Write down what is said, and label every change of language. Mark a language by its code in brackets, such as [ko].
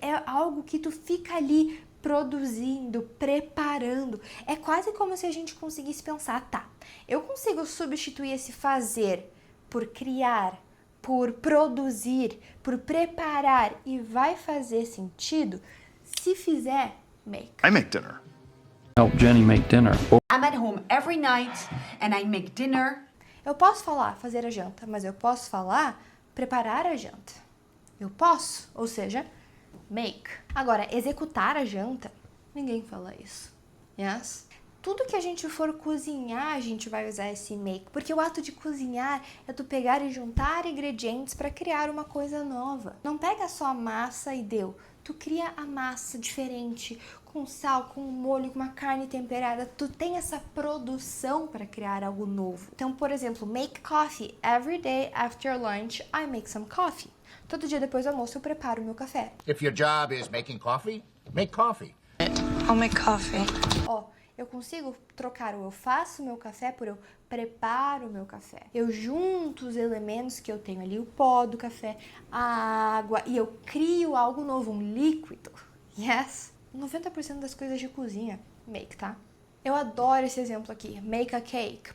[pt] É algo que tu fica ali produzindo, preparando. É quase como se a gente conseguisse pensar, tá, eu consigo substituir esse fazer por criar, por produzir, por preparar e vai fazer sentido se fizer make. [en] I make dinner. Help Jenny make dinner. I'm at home every night and I make dinner. [pt] Eu posso falar fazer a janta, mas eu posso falar preparar a janta. Eu posso, ou seja, make. Agora, executar a janta, ninguém fala isso. [en] Yes? [pt] Tudo que a gente for cozinhar, a gente vai usar esse make. Porque o ato de cozinhar é tu pegar e juntar ingredientes para criar uma coisa nova. Não pega só a massa e deu. Tu cria a massa diferente, com sal, com molho, com uma carne temperada. Tu tem essa produção para criar algo novo. Então, por exemplo, [en] make coffee. Every day after lunch, I make some coffee. [pt] Todo dia depois do almoço eu preparo o meu café. [en] If your job is making coffee, make coffee. I'll make coffee. [pt] Ó, Eu consigo trocar o eu faço meu café por eu preparo o meu café. Eu junto os elementos que eu tenho ali, o pó do café, a água, e eu crio algo novo, um líquido. [en] Yes! [pt] 90% das coisas de cozinha, make, tá? Eu adoro esse exemplo aqui, [en] make a cake.